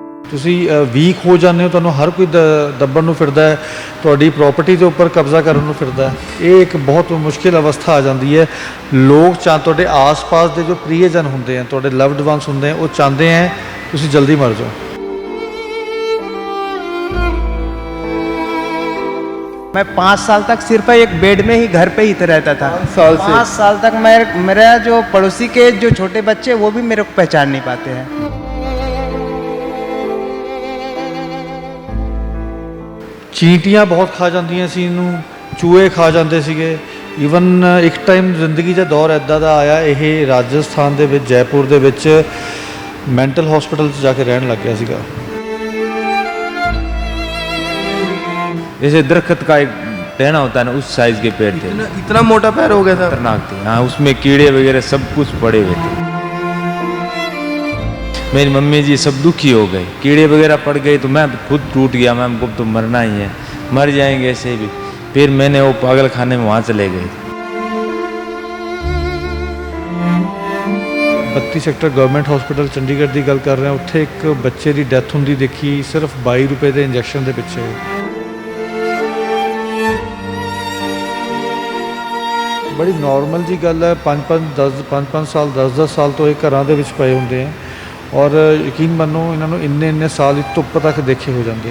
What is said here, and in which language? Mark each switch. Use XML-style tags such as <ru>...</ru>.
<pa>ਤੁਸੀਂ ਵੀਕ ਹੋ ਜਾਂਦੇ ਹੋ, ਤੁਹਾਨੂੰ ਹਰ ਕੋਈ ਦੱਬਣ ਨੂੰ ਫਿਰਦਾ ਹੈ, ਤੁਹਾਡੀ ਪ੍ਰੋਪਰਟੀ ਦੇ ਉੱਪਰ ਕਬਜ਼ਾ ਕਰਨ ਨੂੰ ਫਿਰਦਾ ਹੈ। ਇਹ ਇੱਕ ਬਹੁਤ ਮੁਸ਼ਕਿਲ ਅਵਸਥਾ ਆ ਜਾਂਦੀ ਹੈ। ਲੋਕ ਤੁਹਾਡੇ ਆਸ-ਪਾਸ ਦੇ ਜੋ ਪ੍ਰਿਯਜਨ ਹੁੰਦੇ ਆ, ਤੁਹਾਡੇ ਲਵਡ ਵਨਸ ਹੁੰਦੇ ਆ, ਉਹ ਚਾਹੁੰਦੇ ਆ ਤੁਸੀਂ ਜਲਦੀ ਮਰ ਜਾਓ।</pa> <hi>मैं 5 साल तक सिर्फ एक बेड में ही घर पे ही रहता था। 5 साल तक मेरा जो पड़ोसी के जो छोटे बच्चे वो भी मेरे को पहचान नहीं पाते हैं।</hi> <pa>ਚੀਂਟੀਆਂ ਬਹੁਤ ਖਾ ਜਾਂਦੀਆਂ ਸੀ ਇਹਨੂੰ, ਚੂਹੇ ਖਾ ਜਾਂਦੇ ਸੀਗੇ। ਈਵਨ ਇੱਕ ਟਾਈਮ ਜ਼ਿੰਦਗੀ ਦਾ ਦੌਰ ਇੱਦਾਂ ਦਾ ਆਇਆ, ਇਹ ਰਾਜਸਥਾਨ ਦੇ ਵਿੱਚ ਜੈਪੁਰ ਦੇ ਵਿੱਚ ਮੈਂਟਲ ਹਸਪੀਟਲ 'ਚ ਜਾ ਕੇ ਰਹਿਣ ਲੱਗ ਗਿਆ ਸੀਗਾ।</pa> <hi>जैसे दरख्त का एक टहना होता है ना, उस साइज के पेड़ थे। इतना मोटा पैर हो गया था, खतरनाक थे। हाँ, उसमें कीड़े वगैरह सब कुछ पड़े हुए थे। मेरी मम्मी जी सब दुखी हो गए, कीड़े वगैरह पड़ गए तो मैं खुद टूट गया। मैं हमको तो मरना ही है, मर जाएंगे ऐसे भी। फिर मैंने वो पागल खाने में वहाँ चले गए।</hi> <pa>32 ਸੈਕਟਰ ਗਵਰਨਮੈਂਟ ਹਸਪੀਟਲ ਚੰਡੀਗੜ੍ਹ ਦੀ ਗੱਲ ਕਰ ਰਹੇ ਹਾਂ। ਉੱਥੇ ਇੱਕ ਬੱਚੇ ਦੀ ਡੈਥ ਹੁੰਦੀ ਦੇਖੀ, ਸਿਰਫ 22 ਰੁਪਏ ਦੇ ਇੰਜੈਕਸ਼ਨ ਦੇ ਪਿੱਛੇ। ਬੜੀ ਨਾਰਮਲ ਜੀ ਗੱਲ ਹੈ। 5-5 ਸਾਲ 10-10 ਸਾਲ ਤੋਂ ਇਹ ਘਰਾਂ ਦੇ ਵਿੱਚ ਪਏ ਹੁੰਦੇ ਆ, ਔਰ ਯਕੀਨ ਮੰਨੋ ਇਹਨਾਂ ਨੂੰ ਇੰਨੇ ਸਾਲ ਧੁੱਪ ਤੱਕ ਦੇਖੇ ਹੋ ਜਾਂਦੇ।</pa>